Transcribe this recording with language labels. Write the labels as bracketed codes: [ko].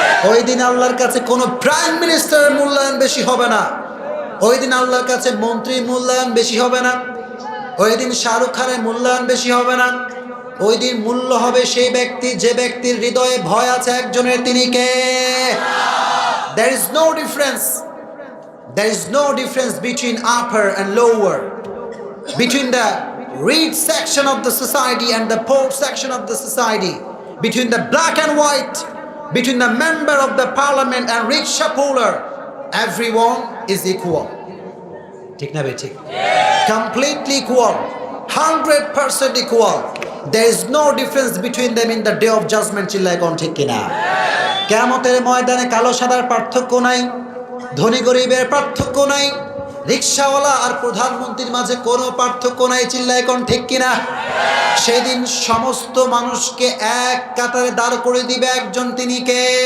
[bn] ওই দিন আল্লাহর কাছে কোনো প্রাইম মিনিস্টারের মূল্যায়ন বেশি হবে না। ওই দিন আল্লাহর কাছে মন্ত্রীর মূল্যায়ন বেশি হবে না। ওই দিন শাহরুখ খানের মূল্যায়ন বেশি হবে না। ওই দিন মূল্য হবে সেই ব্যক্তি যে ব্যক্তির হৃদয়ে ভয় আছে একজনের, তিনি কে? [en] There is no difference. There is no difference between upper and lower, between the rich section of the society and the poor section of the society, between the black and white, between the member of the parliament and rickshaw puller. Everyone is equal. [bn] ঠিক না বে ঠিক? [en] Completely equal, 100% equal. There is no difference between them in the day of judgment, [bn] চিল্লায় কোন ঠিক কিনা। কিয়ামতের ময়দানে কালো সাদার পার্থক্য নাই, ধনী গরিবের পার্থক্য নাই, রিকশাওয়ালা আর প্রধানমন্ত্রীর মাঝে কোনো পার্থক্য নাই, চিল্লায় কোন ঠিক কিনা। সেদিন সমস্ত মানুষকে এক কাতারে দাঁড় করে দিবে একজন, তিনি কে?